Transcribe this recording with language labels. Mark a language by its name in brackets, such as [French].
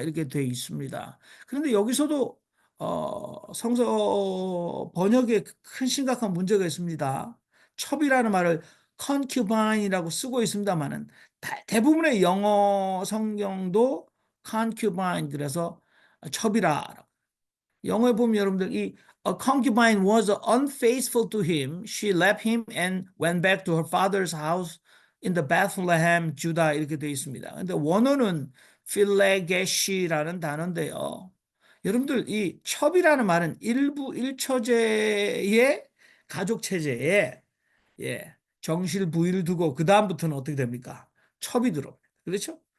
[Korean] 이렇게 되어 있습니다. 그런데 여기서도 성서 번역에 큰 심각한 문제가 있습니다. 첩이라는 말을 concubine이라고 쓰고 있습니다만은 대부분의 영어 성경도 concubine 그래서 첩이라. 영어에 보면 여러분들 이 [English] A concubine was unfaithful to him. She left him and went back to her father's house in the Bethlehem, Judah [Korean] 이렇게 되어 있습니다. 근데 원어는 필레게시라는 단어인데요. 여러분들 이 첩이라는 말은 일부 일처제의 가족 체제에 정실 부위를 두고 그 다음부터는 어떻게 됩니까? 첩이 들어옵니다. 그렇죠?